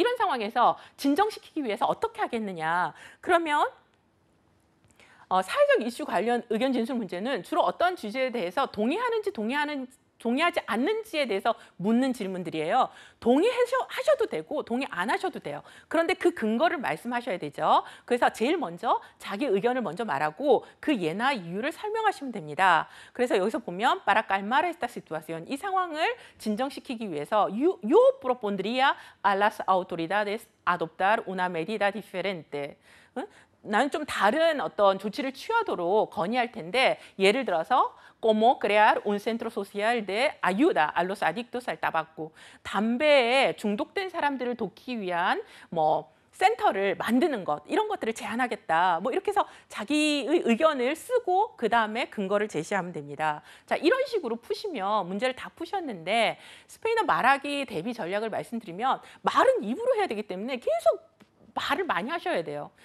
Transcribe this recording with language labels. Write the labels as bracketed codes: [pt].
[ko] 이런 상황에서 진정시키기 위해서 어떻게 하겠느냐. 그러면 사회적 이슈 관련 의견 진술 문제는 주로 어떤 주제에 대해서 동의하지 않는지에 대해서 묻는 질문들이에요. 동의하셔도 되고 동의 안 하셔도 돼요. 그런데 그 근거를 말씀하셔야 되죠. 그래서 제일 먼저 자기 의견을 먼저 말하고 그 예나 이유를 설명하시면 됩니다. 그래서 여기서 보면 [es] para calmar esta situación [ko] 이 상황을 진정시키기 위해서 [es] yo propondría a las autoridades adoptar una medida diferente. [ko] 나는 좀 다른 어떤 조치를 취하도록 건의할 텐데 예를 들어서 [es] como crear un centro social de ayuda a los adictos al tabaco. [ko] 담배에 중독된 사람들을 돕기 위한 뭐 센터를 만드는 것 이런 것들을 제안하겠다. 뭐 이렇게 해서 자기의 의견을 쓰고 그다음에 근거를 제시하면 됩니다. 자, 이런 식으로 푸시면 문제를 다 푸셨는데 스페인어 말하기 대비 전략을 말씀드리면 말은 입으로 해야 되기 때문에 계속 말을 많이 하셔야 돼요.